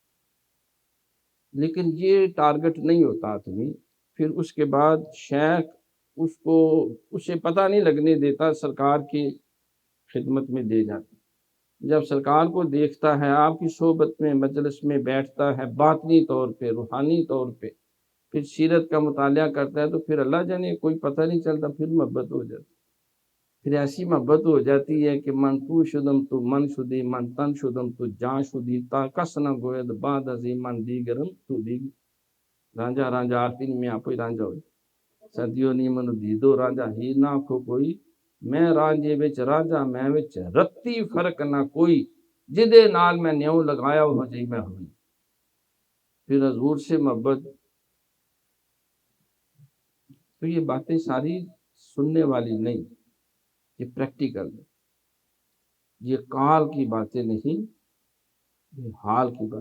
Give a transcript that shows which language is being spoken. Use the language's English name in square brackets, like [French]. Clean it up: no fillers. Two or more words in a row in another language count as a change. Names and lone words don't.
[Urdu] لیکن یہ ٹارگٹ نہیں ہوتا آدمی، پھر اس کے بعد شیخ اسے پتہ نہیں لگنے دیتا، سرکار کی خدمت میں دے جاتا۔ جب سرکار کو دیکھتا ہے، آپ کی صحبت میں، مجلس میں بیٹھتا ہے، باطنی طور پہ، روحانی طور پہ، پھر سیرت کا مطالعہ کرتا ہے، تو پھر اللہ جانے کوئی پتہ نہیں چلتا، پھر محبت ہو جاتی، پھر ایسی محبت ہو جاتی ہے کہ [Persian] من تو شدم تو من شدی، من تن شدم تو جان شدی، تا کس نہ گوید بعد ازی من دیگرم تو دیگ۔ [Punjabi] رانجا رانجا آرتین میں آپ ہی رانجا ہوئی، صدیوں نہیں من دیدو رانجا ہی نہ کھو کوئی، میں رانجے وچ رانجا میں وچ رتی فرق نہ کوئی، جدے نال میں نیو لگایا ہو جی میں ہوئی۔ [Urdu] پھر حضور سے محبت، تو یہ باتیں ساری سننے والی نہیں، یہ پریکٹیکل ہے، یہ قال کی باتیں نہیں، یہ حال کی بات۔